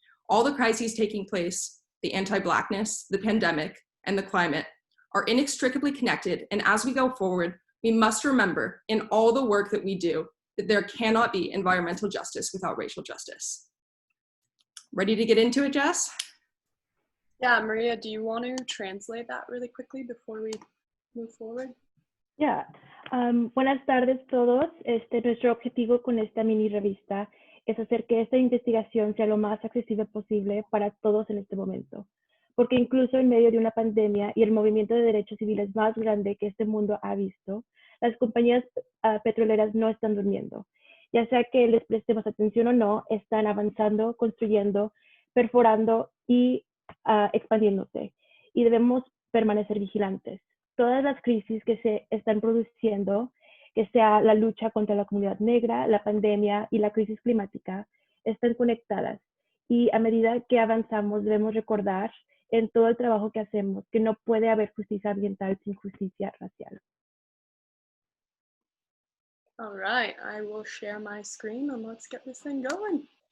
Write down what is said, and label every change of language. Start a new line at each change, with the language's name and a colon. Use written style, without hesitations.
English: All the crises taking place, the anti-Blackness, the pandemic, and the climate, are inextricably connected, and as we go forward, we must remember in all the work that we do that there cannot be environmental justice without racial justice. Ready to get into it, Jess? Yeah, Maria, do you want to translate that really quickly before we move forward?
Spanish: Yeah. Buenas tardes todos. Nuestro objetivo con esta mini revista es hacer que esta investigación sea lo más accesible posible para todos en este momento. Porque incluso en medio de una pandemia y el movimiento de derechos civiles más grande que este mundo ha visto, las compañías petroleras no están durmiendo. Ya sea que les prestemos atención o no, están avanzando, construyendo, perforando y expandiéndose. Y debemos permanecer vigilantes. Todas las crisis que se están produciendo, que sea la lucha contra la comunidad negra, la pandemia y la crisis climática, están conectadas. Y a medida que avanzamos, debemos recordar en todo el trabajo que hacemos que no puede haber justicia ambiental sin justicia racial.
English: All right, I will share my screen and let's get this thing going.